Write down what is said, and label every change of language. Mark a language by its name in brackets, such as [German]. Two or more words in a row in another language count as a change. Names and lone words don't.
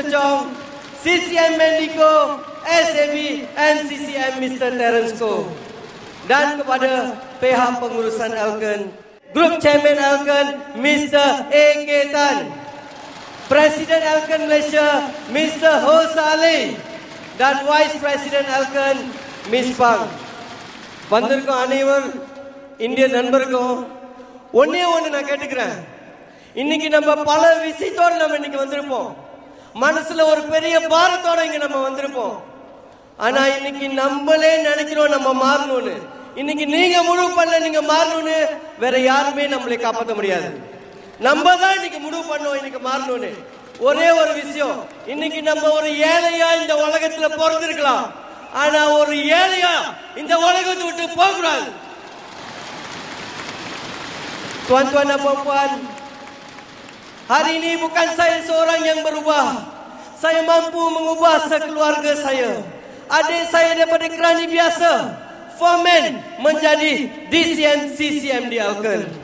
[Malay] Chong, CCM Mendiko, SAB and CCM Mr. Terence Ko. Dan kepada pihak pengurusan Elkan, Grup Chairman Elkan Mr. A.K. Tan, Presiden Elkan Malaysia Mr. Ho Saleh, dan [English] Vice President [Malay] Elkan Miss Pang. [Tamil] வந்திருக்கோம் அனைவர் இந்திய நண்பருக்கும் ஒன்னே ஒன்று நான் கேட்டுக்கிறேன். இன்னைக்கு நம்ம பல விஷயத்தோடு நம்ம இன்னைக்கு வந்திருப்போம். மனசுல ஒரு பெரிய பாரத்தோட இங்க நம்ம வந்திருப்போம். ஆனா இன்னைக்கு நம்மளே நினைக்கிறோம் நம்ம மாறணும்னு. இன்னைக்கு நீங்க முடிவு பண்ணல நீங்க மாறணும்னு, வேற யாருமே நம்மளை காப்பாற்ற முடியாது. நம்ம தான் இன்னைக்கு முடிவு பண்ணோம் இன்னைக்கு மாறணும்னு. ஒரே ஒரு விஷயம், இன்னைக்கு நம்ம ஒரு ஏழையா இந்த உலகத்துல பிறந்திருக்கலாம், ஆனா ஒரு ஏழையா இந்த உலகத்தை விட்டு போக கூடாது. [Malay] Tuan-tuan dan puan-puan, hari ini bukan saya seorang yang berubah. Saya mampu mengubah sekeluarga saya. Adik saya daripada kerani biasa, foreman, menjadi DCM CCM di Elkan.